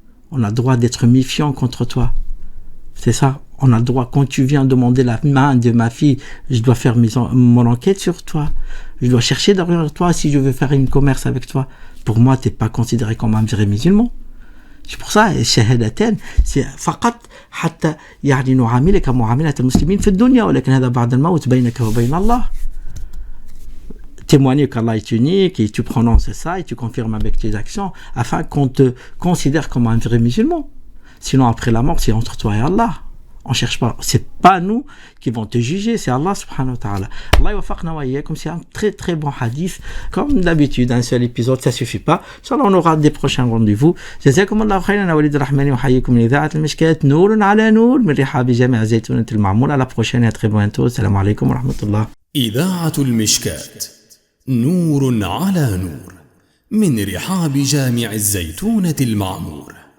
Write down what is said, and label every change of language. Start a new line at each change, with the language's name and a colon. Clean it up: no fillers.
French: On a le droit d'être méfiant contre toi. C'est ça. On a le droit, quand tu viens demander la main de ma fille, je dois faire mon enquête sur toi. Je dois chercher derrière toi si je veux faire un commerce avec toi. Pour moi, tu n'es pas considéré comme un vrai musulman. C'est pour ça,
Arabic: الشهادتين c'est فقط حتى يعني نعاملك معاملة المسلمين في الدنيا ولكن هذا بعد الموت بينك وبين الله.
French: Témoigner qu'Allah est unique et tu prononces ça et tu confirmes avec tes actions afin qu'on te considère comme un vrai musulman. Sinon après la mort c'est entre toi et Allah. On cherche pas, c'est pas nous qui vont te juger, c'est Allah subhanahu wa ta'ala.
Arabic: Allah yawafaqna wa iyyakum,
French: c'est un très très bon hadith. Comme d'habitude, un seul épisode, ça suffit pas. Inch'Allah, on aura des prochains rendez-vous.
Arabic: جزاكم الله خيرا. أنا وليد الرحماني وحييكم من إذاعة المشكات نور على نور من رحاب جامع الزيتونة المعمور.
French: À la prochaine et à très bientôt.
Arabic: السلام عليكم ورحمة الله. إذاعة المشكات نور على نور من رحاب جامع الزيتونة المعمور.